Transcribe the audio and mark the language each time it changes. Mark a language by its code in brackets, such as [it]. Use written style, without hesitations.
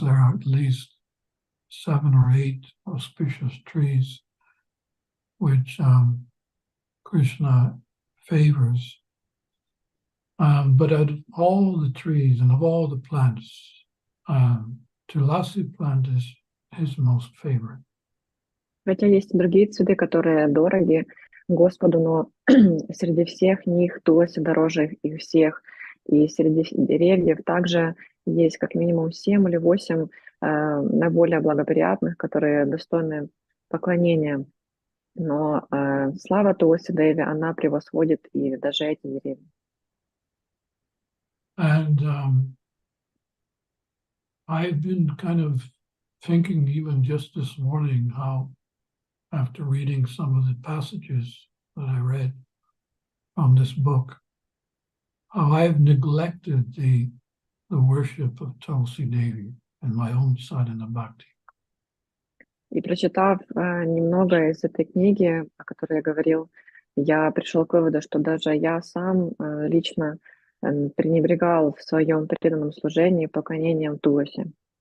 [en] There are at least 7 or 8 auspicious trees which Krishna favors. But out of all the trees and of all the plants, tulasi plant is his most favorite. [ru] Хотя есть и другие цветы, которые дороги Господу, но среди всех них туласи дороже их всех. И среди деревьев также есть как минимум 7 или 8 наиболее благоприятных, которые достойны поклонения. Но слава Туласи Деви, она превосходит и даже эти деревья. [en] And I've been kind of thinking even just this morning how, after reading some of the passages that I read from this book, how I've neglected the worship of Tulsi Devi in my own sadhana bhakti. [ru] И прочитав немного из этой книги, о которой я говорил, я пришел к выводу, что даже я сам лично пренебрегал в своем преданном служении поклонением Туласи.